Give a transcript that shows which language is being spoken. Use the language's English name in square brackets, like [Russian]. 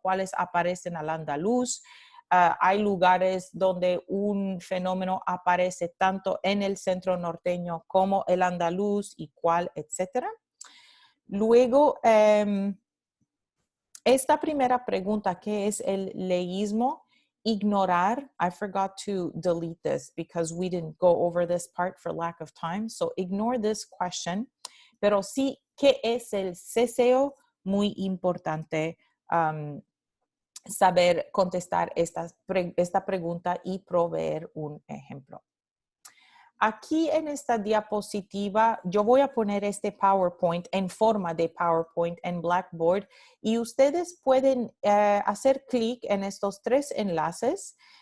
[Spanish] ¿Cuáles aparecen al andaluz? Hay lugares donde un fenómeno aparece tanto en el centro norteño como el andaluz y cuál, etcétera. Luego, esta primera pregunta, ¿qué es el leísmo? Ignorar, [English] I forgot to delete this because we didn't go over this part for lack of time. So ignore this question. [Spanish] Pero sí, ¿qué es el ceseo? Muy importante saber contestar esta pregunta y proveer un ejemplo. Aquí en esta diapositiva, yo voy a poner este PowerPoint en forma de PowerPoint en Blackboard y ustedes pueden hacer clic en estos tres enlaces.